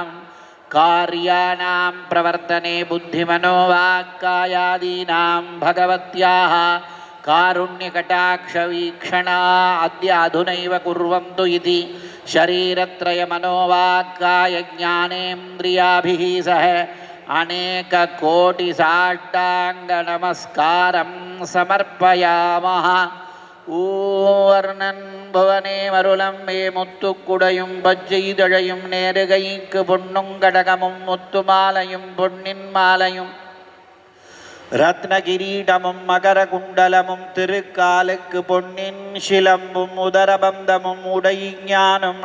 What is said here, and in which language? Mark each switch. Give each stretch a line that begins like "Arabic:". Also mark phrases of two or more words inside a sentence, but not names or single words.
Sanskrit: कार्याणां प्रवर्तने बुद्धिमनोवाक्कायादीनां भगवत्याः कारुण्यकटाक्षवीक्षणा अद्य अधुनैव कुर्वन्तु इति शरीरत्रयमनोवाक्काय ज्ञानेन्द्रियाभिः सह अनेककोटिसाष्टाङ्गनमस्कारं समर्पयामः।
Tamil: ஊவர்ணன் புவனே மருளம் வே முத்துக்குடையும் பச்சைதழையும் நேருகைக்கு பொன்னும் கடகமும் முத்துமாலையும் பொன்னின் மாலையும் ரத்னகிரீடமும் மகர குண்டலமும் திருக்காலுக்கு பொன்னின் சிலம்பும் உதரபந்தமும் உடைஞானம்